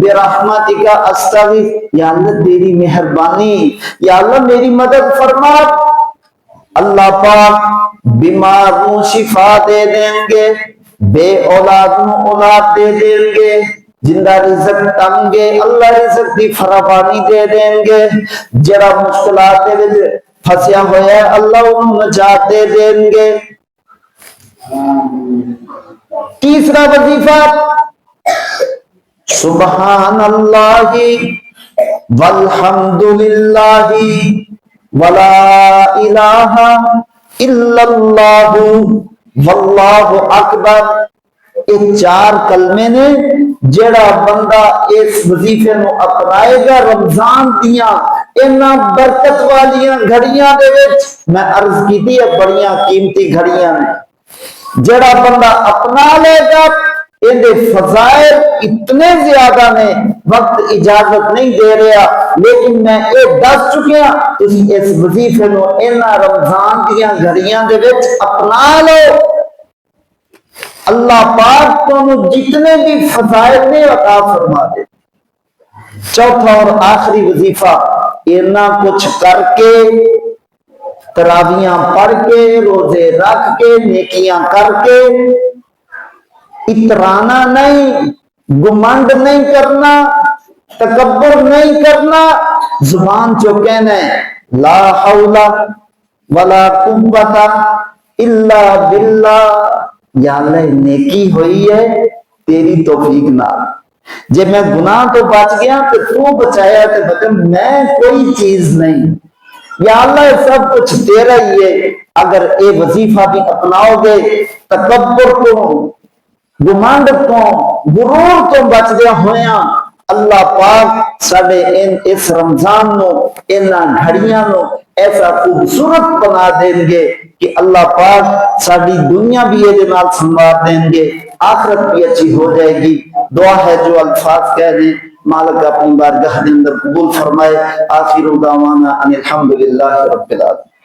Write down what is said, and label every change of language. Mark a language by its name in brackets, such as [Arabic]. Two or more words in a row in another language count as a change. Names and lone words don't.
[Arabic] برحمتک استغیث، [Urdu] یا اللہ تیری مہربانی، یا اللہ میری مدد فرما. [Punjabi] اللہ پاک بیمار کو شفا دے دیں گے، بے اولاد کو اولاد دے دیں گے، جندہ رزق تنگے اللہ رزق دی فراوانی دے دیں گے، جڑا مشکلات دے وچ پھسیا ہوا ہے اللہ انہوں نجات دے دیں گے. [Urdu] تیسرا وظیفہ [Arabic] سبحان اللہ والحمد للہ ولا الہ الا اللہ واللہ اکبر. [Punjabi] یہ چار کلمے نے جڑا بندہ اس وظیفے نو اپنائے گا رمضان دیاں انہاں برکت والیاں گھڑیاں دے وچ، میں عرض کیتی ہے بڑیاں قیمتی گھڑیاں نے، جڑا بندہ اپنا لے گا ان دے فضائل اتنے زیادہ نے، وقت اجازت نہیں دے رہا لیکن میں اے دس چکیا تسی اس وظیفے نو انہاں رمضان دیاں گھڑیاں دے وچ اپنا لو. [Urdu] اللہ پاک تمہیں جتنے بھی فضائل نے عطا فرما دے. چوتھا اور آخری وظیفہ اتنا کچھ کر کے تراویاں پڑھ کے روزے رکھ کے نیکیاں کر کے اترانا نہیں، گمنڈ نہیں کرنا، تکبر نہیں کرنا، زبان جو کہنا ہے [Arabic] لا حول ولا قوت الا باللہ. [Punjabi] یا اللہ نیکی ہوئی ہے تیری توفیق نال، جب میں گناہ تو بچ گیا تو بچایا تو بچا، میں کوئی چیز نہیں. [Urdu] یا اللہ سب کچھ تیرا ہی ہے. [Punjabi] اگر اے وظیفہ بھی اپناؤ گے تکبر کو، گمانڈ تو، غرور تو بچ گیا ہویا، اللہ پاک ساڈے اس رمضان نو انہاں گھڑیاں نو ایسا خوبصورت بنا دیں گے کہ اللہ پاک ساری دنیا بھی یہ نال سنوار دیں گے، آخرت بھی اچھی ہو جائے گی. [Urdu] دعا ہے جو الفاظ کہہ دیں مالک اپنی بارگاہ کے اندر قبول فرمائے. [Arabic] آخر دعوانا ان الحمدللہ رب العالمین.